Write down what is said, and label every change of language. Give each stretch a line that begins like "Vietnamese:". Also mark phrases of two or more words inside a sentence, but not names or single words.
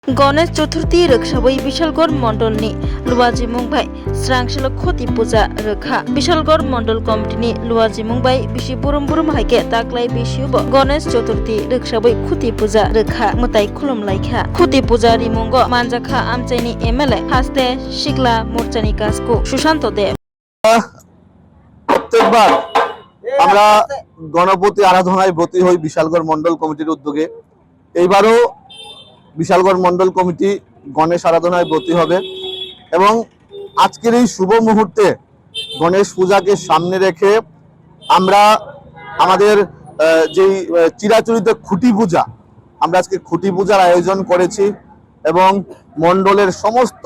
Kok Borok: गणेश चतुर्थी रक्षाबै विशालगढ़ मण्डलनि लुवाजी मुंबाई स्रांसल खति पूजा रखा विशालगढ़ मंडल कमिटिनि लुवाजी मुंबाई बिसि बुरुम बुरुम हाइके ताक्लाय बिसिउब गणेश चतुर्थी रक्षाबै खुति पूजा रखा मुताय खुलुमलायखा खुति पूजा रिमुंग मानजाखा आमचाइनि एमएलए हास्ते शिगला मोर्चानि कासको सुशांत देव
Bangla: প্রত্যেকবার আমরা গণপতি আরাধনায় ব্রতী হই বিশালগড় মন্ডল কমিটির উদ্যোগে। এইবারও বিশালগড় মন্ডল কমিটি গণেশ আরাধনায় ব্রতী হবে এবং আজকের এই শুভ মুহূর্তে গণেশ পূজাকে সামনে রেখে আমরা আমাদের যেই চিরাচরিত খুঁটি পূজা আমরা আজকে খুঁটি পূজার আয়োজন করেছি এবং মন্ডলের সমস্ত